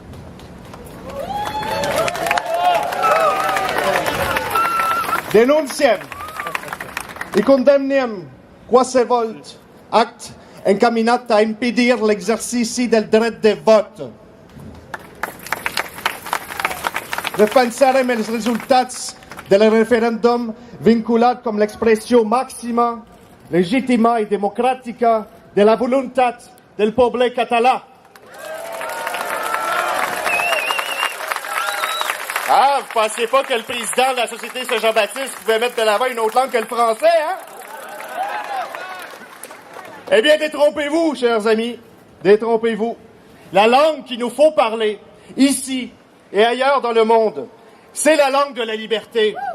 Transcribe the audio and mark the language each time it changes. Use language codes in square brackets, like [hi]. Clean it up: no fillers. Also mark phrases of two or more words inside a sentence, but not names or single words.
[ca] Denunciem i condemnem qualsevol acte encaminat a impedir l'exercici del dret de vot. Defensarem els resultats del referèndum vinculat com l'expressió màxima, legítima i democràtica de la voluntat del poble català. [fr] Ah, vous ne pensez pas que le président de la Société Saint-Jean-Baptiste pouvait mettre de l'avant une autre langue que le français, hein? Eh bien, détrompez-vous, chers amis, détrompez-vous. La langue qu'il nous faut parler, ici et ailleurs dans le monde, c'est la langue de la liberté.